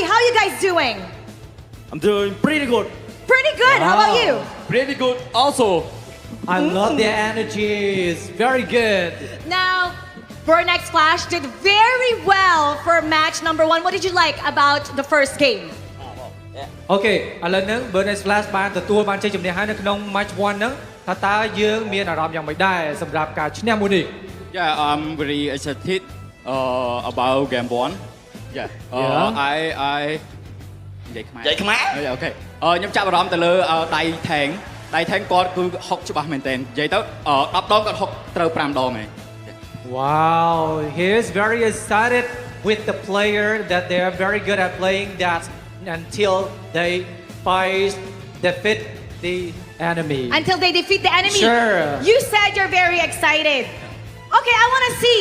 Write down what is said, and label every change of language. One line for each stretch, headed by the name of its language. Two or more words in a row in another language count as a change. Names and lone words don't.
English: How are you guys doing? I'm doing pretty good. Pretty good. How about you? Pretty good also. I love their energy. It's very good. Now, Burn X Flash did very well for match number 1. What did you like about the first game?
Khmer: អូខេឥឡូវហ្នឹង Burn Flash បានទទួលបានជ័យជំនះហើយនៅក្នុង match 1 ហ្នឹងថាតើយើងមានអារម្មណ៍យ៉ាងម៉េចដែរសម្រាប់ការឈ្នះមួយនេះ
English: Yeah, I'm very excited about game 1. Yeah.
Khmer: I និយាយខ្មែរនិយាយខ្មែរអូខេខ្ញុំចាប់អារម្មណ៍ទៅលើដៃថេងគាត់គឺហុកច្បាស់មែនតើនិយាយទៅ10ដងគាត់ហុកត្រូវ5ដងឯង
English: Wow, he is very excited with the player that they are very good at playing that until they defeat the enemy. Until they defeat the enemy. Sure. You said you're very excited. Okay, I want to see.